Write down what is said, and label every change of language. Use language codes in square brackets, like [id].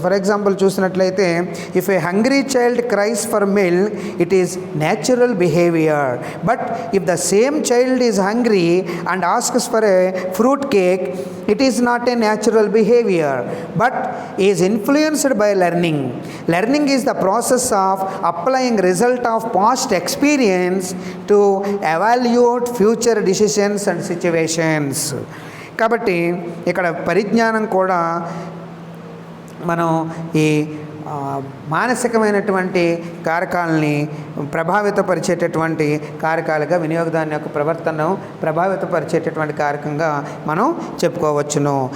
[en] for example [te] చూసినట్లయితే [en] If a hungry child cries for milk it is natural behaviour, but if the same child is hungry and asks for a fruit cake it is not a natural behavior but is influenced by learning. Learning is the process of applying result of past experience to evaluate future decisions and situations. [te] కాబట్టి ఇక్కడ పరిజ్ఞానం కూడా మనం ఈ మానసికమైనటువంటి కారకాలని ప్రభావితపరిచేటటువంటి కారకాలుగా వినియోగదారుని యొక్క ప్రవర్తనను ప్రభావితపరిచేటటువంటి కారకంగా మనం చెప్పుకోవచ్చును.